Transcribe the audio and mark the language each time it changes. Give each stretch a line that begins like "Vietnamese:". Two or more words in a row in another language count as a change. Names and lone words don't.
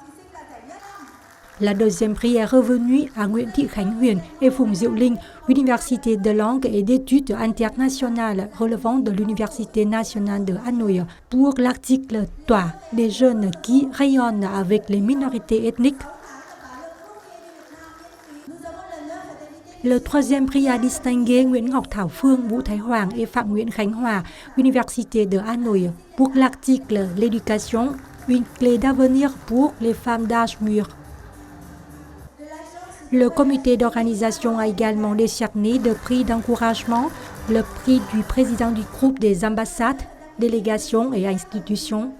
French: La deuxième prix est revenue à Nguyễn Thị Khánh Huyền et Phùng Diệu Linh, Université de langue et d'études internationales relevant de l'Université nationale de Hanoï, pour l'article 3 des jeunes qui rayonnent avec les minorités ethniques. Le troisième prix a distingué Nguyễn Ngọc Thảo Phương, Vũ Thái Hoàng et Phạm Nguyễn Khánh Hòa, Université de Hanoï, pour l'article L'éducation, une clé d'avenir pour les femmes d'âge mûr. Le comité d'organisation a également décerné deux prix d'encouragement, le prix du président du groupe des ambassades, délégations et institutions